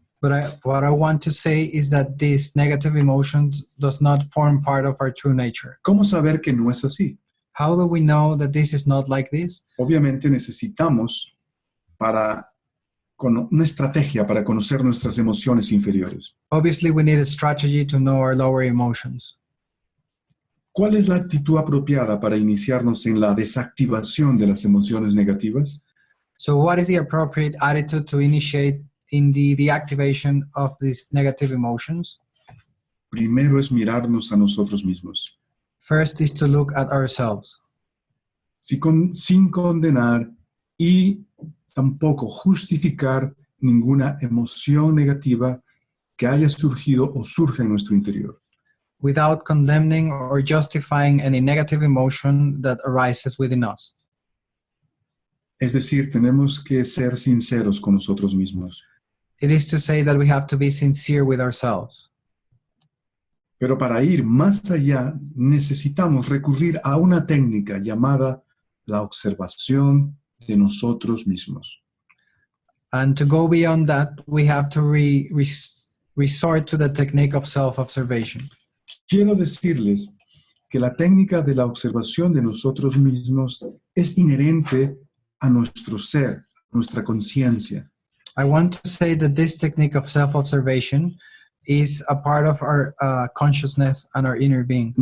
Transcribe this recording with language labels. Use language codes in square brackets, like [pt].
[en] But what I want to say is that these negative emotions does not form part of our true nature. [es] ¿Cómo saber que no es así? [en] How do we know that this is not like this? [es] Obviamente necesitamos una estrategia para conocer nuestras emociones inferiores. [en] Obviously, we need a strategy to know our lower emotions. [es] ¿Cuál es la actitud apropiada para iniciarnos en la desactivación de las emociones negativas? [en] So what is the appropriate attitude to initiate in the deactivation of these negative emotions? [es] Primero es mirarnos a nosotros mismos, [en] First is to look at ourselves, [es] sin condenar y tampoco justificar ninguna emoción negativa que haya surgido o surja en nuestro interior. [en] without condemning or justifying any negative emotion that arises within us. [es] Es decir, tenemos que ser sinceros con nosotros mismos. [en] It is to say that we have to be sincere with ourselves. [es] Pero para ir más allá, necesitamos recurrir a una técnica llamada la observación de nosotros mismos. [en] And to go beyond that, we have to resort to the technique of self-observation. [es] Quiero decirles que la técnica de la observación de nosotros mismos es inherente a nuestro ser, nuestra conciencia. [en] I want to say that this technique of self-observation is a part of our consciousness and our inner being.